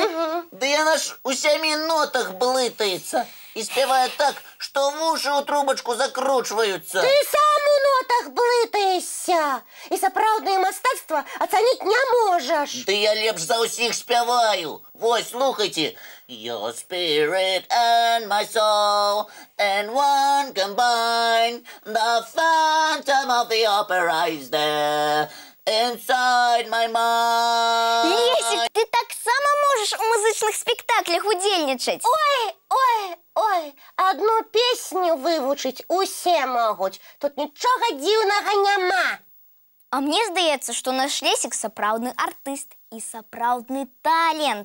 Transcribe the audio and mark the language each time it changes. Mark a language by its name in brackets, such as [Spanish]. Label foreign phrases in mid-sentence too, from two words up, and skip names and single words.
[Belarusian] Да яна ж у 7 нотах блытаецца і спявае так, што вушы ў трубачку закручваюцца. Ты сам у нотах блытаешся. І сапраўднае мастацтва ацаніць не можаш. Да я лепш за ўсіх спяваю. Вось, слухайце. [English] Your spirit and my soul and one combine. The phantom of the opera is there inside my mind. [Belarusian] Лесік, ты таксама можаш у музычных спектаклях удзельнічаць. Ой, одну песню вывучыць усе могуць. Тут нічога дзіўнага няма. А мне здаецца, што наш Лесік сапраўдны артыст і сапраўдны талент.